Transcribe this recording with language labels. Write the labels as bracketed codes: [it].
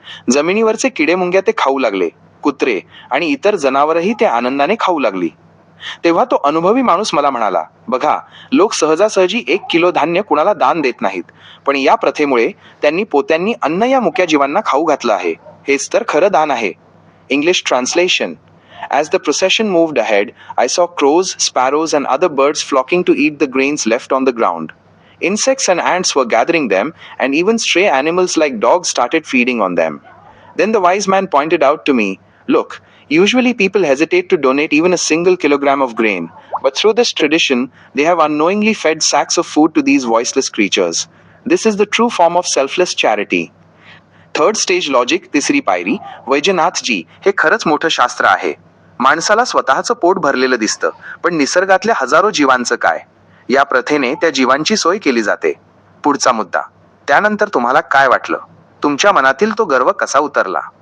[mr] जमिनीवरचे किडेमुंग्या ते खाऊ लागले. कुत्रे आणि इतर जनावरही ते आनंदाने खाऊ लागली. तेव्हा तो अनुभवी माणूस मला म्हणाला, बघा, लोक सहजासहजी 1 किलो धान्य कुणाला दान देत नाहीत, पण या प्रथेमुळे त्यांनी पोत्यांनी अन्न या मुक्या जीवांना खाऊ घातलं आहे. हेच तर खरं दान आहे. [en] English translation. As the procession moved ahead, I saw crows, sparrows, and other birds flocking to eat the grains left on the ground. Insects and ants were gathering them, and even stray animals like dogs started feeding on them. Then the wise man pointed out to me, look, usually people hesitate to donate even a single kilogram of grain, but through this tradition, they have unknowingly fed sacks of food to these voiceless creatures. This is the true form of selfless charity. Third stage logic, [mr] तिसरी पायरी. वैजनाथजी, हे खरंच मोठं शास्त्र आहे. माणसाला स्वतःचं पोट भरलेलं दिसतं, पण निसर्गातल्या हजारो जीवांचं काय? या प्रथेने त्या जीवांची सोय केली जाते. पुढचा मुद्दा. त्यानंतर तुम्हाला काय वाटलं? तुमच्या मनातील तो गर्व कसा उतरला?